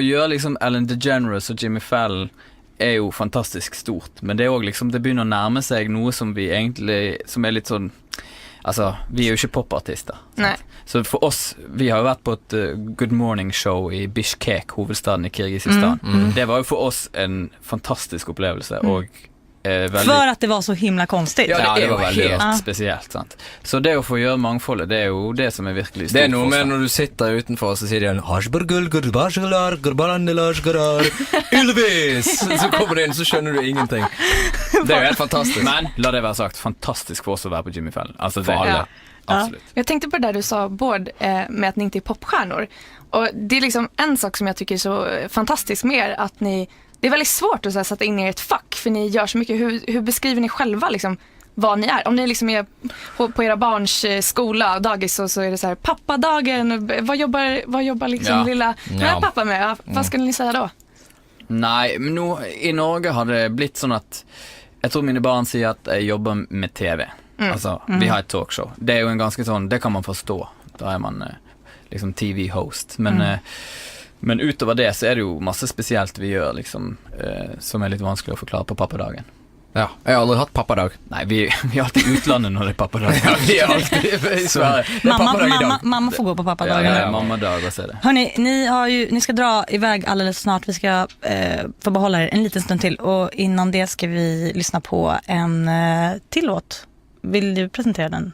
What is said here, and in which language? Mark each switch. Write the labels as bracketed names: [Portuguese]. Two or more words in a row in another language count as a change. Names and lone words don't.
[Swedish] att göra liksom Ellen DeGeneres och Jimmy Fallon är ju fantastiskt stort, men det är också liksom det börjar närma sig något som vi egentligen som är lite sån, alltså vi är ju inte popartister. Nej. Så för oss, vi har varit på ett Good Morning Show i Bishkek, huvudstaden i Kirgisistan. Det var ju för oss en fantastisk upplevelse och väldigt... För att det var så himla konstigt. Ja, det var väldigt [Norwegian] helt spesielt, sant. Så det å få gjøre mangfoldet, det er jo det som er virkelig stort. Det er noe med når du sitter utenfor, så sier de Ylvis! Så kommer du inn, så skjønner du ingenting. Det er jo helt fantastisk. Men la det være sagt, fantastisk for oss å være på Jimmy Fallon. [Swedish] Alltså [Norwegian] For alle. [Swedish] Absolut. Jag tänkte på det där du sa, Bård, med att ni inte är popstjärnor. Och det är liksom en sak som jag tycker är så fantastisk med er, att ni, det är väldigt svårt att så här, sätta in er i ett fack, för ni gör så mycket. Hur beskriver ni själva liksom vad ni är? Om ni liksom är på era barns skola, dagis, så är det så här, pappadagen, vad jobbar liksom lilla pappa med? Vad skulle ni säga då? [Norwegian] Nei, men nå i Norge har det blitt sånn at jeg tror mine barn sier at jeg jobber med TV. Altså, vi har et talkshow. Det er jo en ganske sånn, det kan man forstå. Da er man liksom TV-host. Men utover det så er det jo masse spesielt vi gjør, liksom, som er litt vanskelig å forklare på pappadagen. Ja, jeg har aldri hatt pappadag. Nei, vi er alltid i utlandet når det er pappadag. Ja, vi er alltid i Sverige. [Swedish] Det är pappadag i dag. Mamma får gå på pappadagen. Ja, mammadag och så är det. Hörni, ni ska dra iväg alldeles snart. Vi ska få behålla er en liten stund till. Och innan det ska vi lyssna på en till låt. Vill du presentera den?